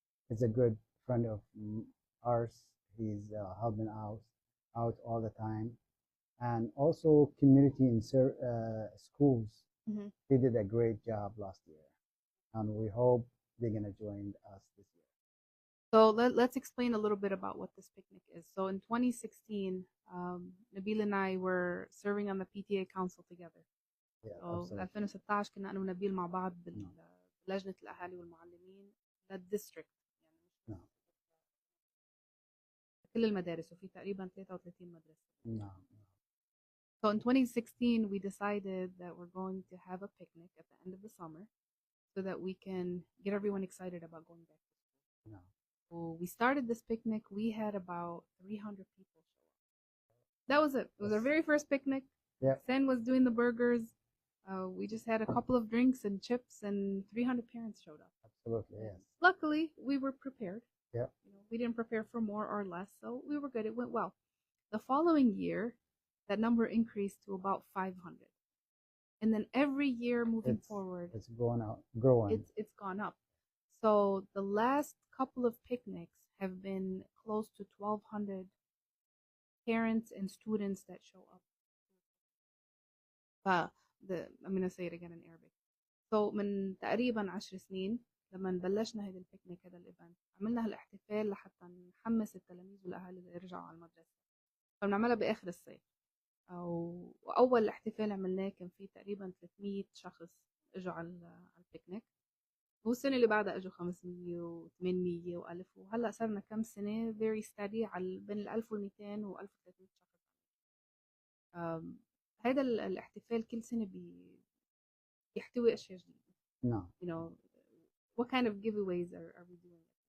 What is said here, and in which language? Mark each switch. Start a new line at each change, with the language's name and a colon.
English: It's a good friend of ours. He's helping out all the time, and also community and schools. Mm-hmm. They did a great job last year, and we hope they're gonna join us this year. So let's explain a little bit about what this picnic is. So in 2016, Nabeel and I were serving on the PTA council together. Yeah,
Arabic: so 2016 كنا أنا ونبيل مع بعض بلجنة الأهالي والمعلمين للديستريكت، يعني كل المدارس، وفي تقريبا 33 مدرسة. نعم.
English: So in 2016, we decided that we're going to have a picnic at the end of the summer so that we can get everyone excited about going back to school. No. So we started this picnic. We had about 300 people show up. That was it. It was our very first picnic. Yeah. Sen was doing the burgers. We just had a couple of drinks and chips, and 300 parents showed up. Absolutely, yes. Luckily, we were prepared. Yeah. We didn't prepare for more or less, so we were good. It went well. The following year, that number increased to about 500. And then every year moving forward, it's growing. It's gone up. So the last couple of picnics have been close to 1,200 parents and students that show up. I'm going to say it again in Arabic.
Arabic: So من تقريبا 10 سنين لما بلشنا هذا البيكنيك هذا الايفنت عملنا هالاحتفال لحتى نحمس التلاميذ والاهالي اللي يرجعوا على المدرسه. فبنعملها باخر الصيف. واول احتفال عملناه كان فيه تقريبا 300 شخص اجوا على البيكنيك. والسنه اللي بعدها اجوا 500 و800 و1000 وهلا صرنا كم سنه
English: very steady
Arabic: على بين ال 1200 و 1300 شخص. هذا الاحتفال كل سنه بيحتوي اشياء جديده. نعم.
English: You know, what kind of giveaways are we doing?